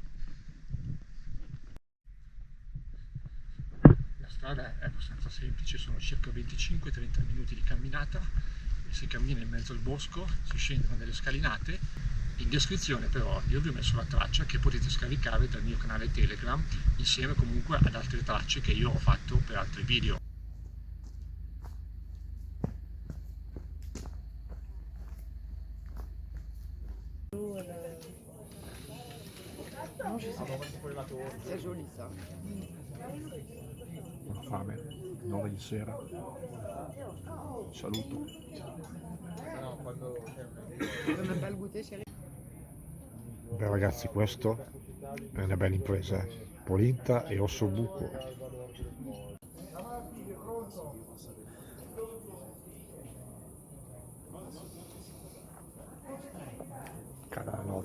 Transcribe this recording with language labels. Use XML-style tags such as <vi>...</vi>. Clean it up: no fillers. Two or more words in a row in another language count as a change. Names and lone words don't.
<it>La strada è abbastanza semplice, sono circa 25-30 minuti di camminata e si cammina in mezzo al bosco, si scendono delle scalinate. In descrizione però io vi ho messo la traccia che potete scaricare dal mio canale Telegram insieme comunque ad altre tracce che io ho fatto per altri video.</it> <fr>C'est joli ça.</fr> <it>Ho fame, 9 di sera. Saluto.</it> <fr>On n'a pas le goûter chérie.</fr> <it>Beh ragazzi, questo è una bella impresa, polenta e ossobuco. Carà.</it>